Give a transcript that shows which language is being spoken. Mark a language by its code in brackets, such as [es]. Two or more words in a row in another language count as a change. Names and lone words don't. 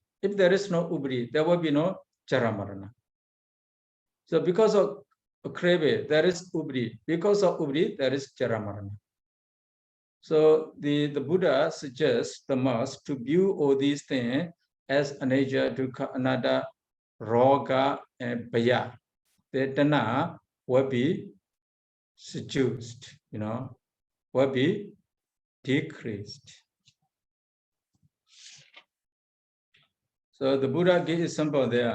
[en] If there is no Ubdi, there will be no Jaramarana. So because of craving, there is Ubdi. Because of Ubdi, there is Jaramarana. So the Buddha suggests the monks to view all these things as [pi] anicca, dukkha, anatta, [en] roga, and bhaya. The Tanha will be seduced, will be decreased. So the Buddha gives example there.